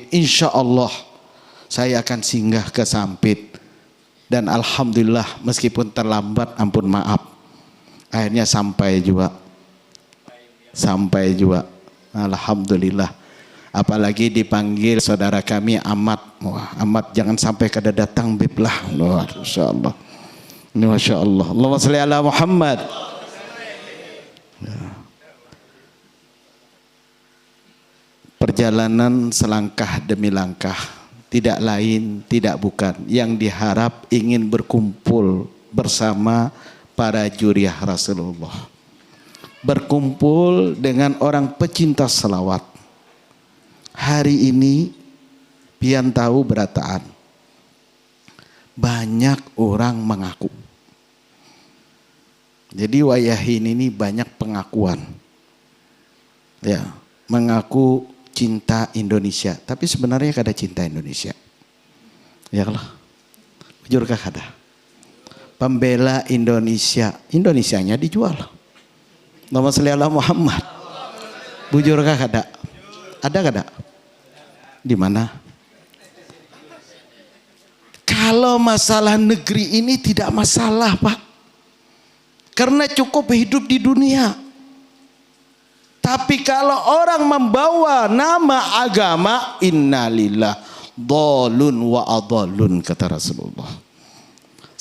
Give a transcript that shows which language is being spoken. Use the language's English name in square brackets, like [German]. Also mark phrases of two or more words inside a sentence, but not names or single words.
[Arabic] إن شاء الله [Indonesian] saya akan singgah ke Sampit. Dan alhamdulillah meskipun terlambat, ampun maaf, akhirnya sampai juga. Alhamdulillah. Apalagi dipanggil saudara kami Ahmad. [Banjar] Wah, Ahmad jangan sampai kada datang bib lah. [Indonesian] Wah, [Arabic] ما شاء الله. [Indonesian] Ini [Arabic] ما شاء الله. اللهم صل على محمد. [Indonesian] Perjalanan selangkah demi langkah, tidak lain, tidak bukan, yang diharap ingin berkumpul bersama para juriah Rasulullah, berkumpul dengan orang pecinta salawat. [Banjar] Hari ini pian tahu berataan, banyak orang mengaku. Jadi wayah ini banyak pengakuan, ya, mengaku cinta Indonesia, tapi sebenarnya kada cinta Indonesia. Ya Allah, jujur kah kada? [Indonesian] Pembela Indonesia, Indonesianya dijual. [Arabic] اللهم صل على محمد. [Banjar] Bujur kah kada? Ada kada? [Indonesian] Di mana? Kalau masalah negeri ini tidak masalah, Pak. Karena cukup hidup di dunia. Tapi kalau orang membawa nama agama, [Arabic] إن الله ضال وأضل, [Indonesian] kata Rasulullah.